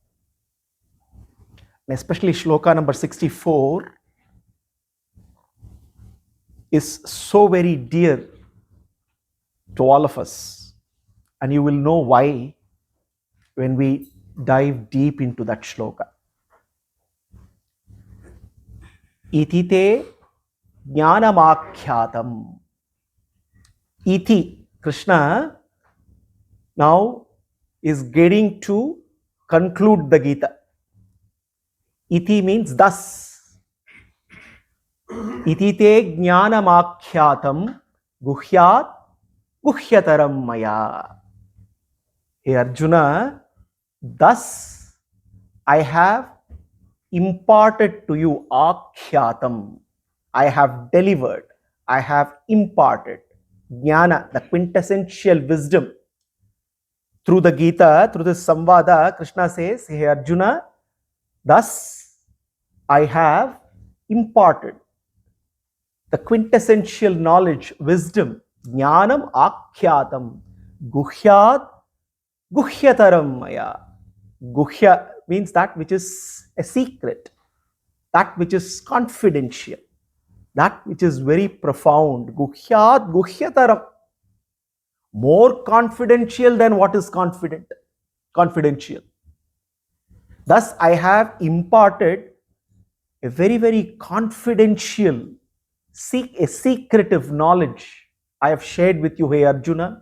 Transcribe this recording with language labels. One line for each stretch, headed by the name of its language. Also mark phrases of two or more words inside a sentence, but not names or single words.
English: And especially shloka number 64 is so very dear to all of us. And you will know why when we dive deep into that shloka.
Sanskrit: इति ते ज्ञानमाख्यातम्.
English: Iti, Krishna now is getting to conclude the Gita. Iti means thus.
Sanskrit: इति ते ज्ञानमाख्यातम् गुह्यात् गुह्यतरम् मया.
English: Hey Arjuna, thus I have imparted to you akhyātam. I have delivered, I have imparted jnana, the quintessential wisdom. Through the Gita, through this samvada, Krishna says, hey Arjuna, thus I have imparted the quintessential knowledge, wisdom,
Sanskrit: ज्ञानम् आख्यातम्, गुह्यात् गुह्यतरम् मया.
English: Guhya means that which is a secret, that which is confidential, that which is very profound.
Sanskrit: गुह्यात् गुह्यतरम्.
English: More confidential than what is confidential. Thus, I have imparted a very, very confidential, a secretive knowledge I have shared with you, hey Arjuna.